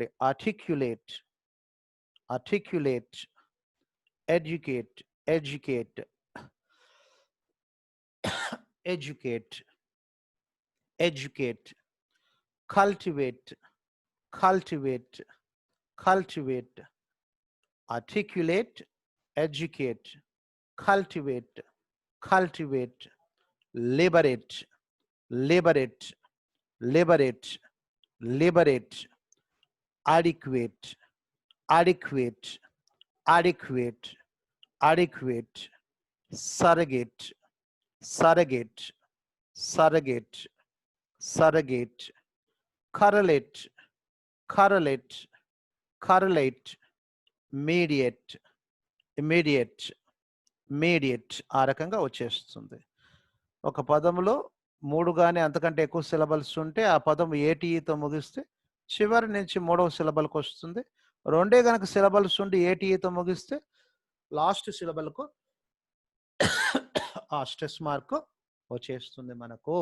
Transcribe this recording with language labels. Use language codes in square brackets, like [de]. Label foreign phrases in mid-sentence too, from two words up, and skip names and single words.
[en] articulate, articulate, educate, educate, educate, educate, cultivate, cultivate, cultivate. articulate, educate, cultivate, cultivate, liberate, liberate, liberate, liberate, adequate, adequate, adequate, adequate, surrogate, surrogate, surrogate, surrogate, correlate, correlate, correlate, mediate, immediate, mediate. [te] ఆ రకంగా వచ్చేస్తుంది. ఒక పదములో 3 కానీ అంతకంటే ఎక్కువ సిలబల్స్ ఉంటే ఆ పదం ఏటీఈతో ముగిస్తే చివరి నుంచి 3వ సిలబల్కి వస్తుంది. 2 కనుక సిలబల్స్ ఉండి ఏటీఈతో ముగిస్తే [en] last syllable [te] ఆ [en] stress mark [te] వచ్చేస్తుంది మనకు.